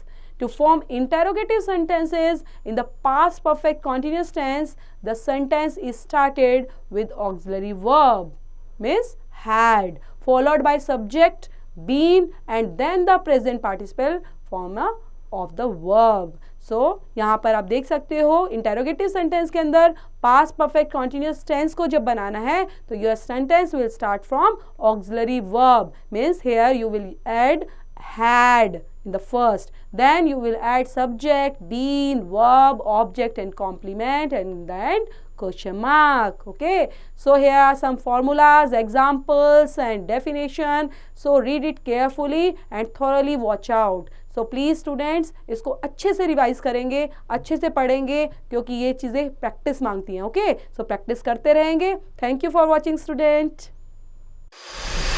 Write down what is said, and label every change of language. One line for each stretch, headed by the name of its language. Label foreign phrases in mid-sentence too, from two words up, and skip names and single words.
English: To form interrogative sentences in the past perfect continuous tense, the sentence is started with auxiliary verb, means had, followed by subject, been, and then the present participle form of the verb. So
Hindi: यहाँ पर आप देख सकते हो
English: interrogative sentence
Hindi: के अंदर
English: past perfect continuous tense
Hindi: को जब बनाना है तो
English: your sentence will start from auxiliary verb, means here you will add had in the first, then you will add subject, been, verb, object and complement, and then question mark. Okay, so here are some formulas, examples and definition. So read it carefully and thoroughly watch out. So please students,
Hindi: इसको अच्छे से रिवाइज करेंगे, अच्छे से पढ़ेंगे, क्योंकि ये चीज़ें प्रैक्टिस मांगती हैं.
English: okay, so practice
Hindi: करते रहेंगे.
English: thank you for watching student.